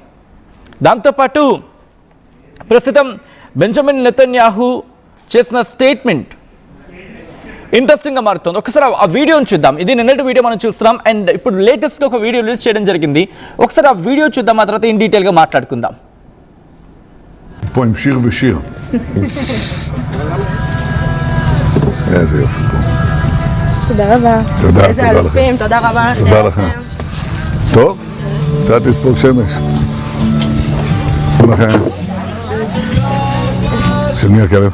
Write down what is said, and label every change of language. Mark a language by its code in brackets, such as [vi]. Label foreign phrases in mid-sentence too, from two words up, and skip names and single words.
[te] దాంతోపాటు ప్రస్తుతం బెంజమిన్ నెతన్యాహు చేసిన [en] statement interesting [te] మారుతుంది. ఒకసారి ఆ వీడియోని చూద్దాం. ఇది నిన్నటి వీడియో మనం చూస్తున్నాం. అండ్ ఇప్పుడు లేటెస్ట్గా ఒక [en] video release [te] చేయడం జరిగింది. ఒకసారి ఆ వీడియో చూద్దాం, ఆ తర్వాత [en] in detail [te] మాట్లాడుకుందాం. [he] תודה רבה. תודה, איזה תודה אלופים, לכם. תודה רבה. תודה לכם. טוב, קצת לספוג שמש. תודה לכם. של מי הכלב?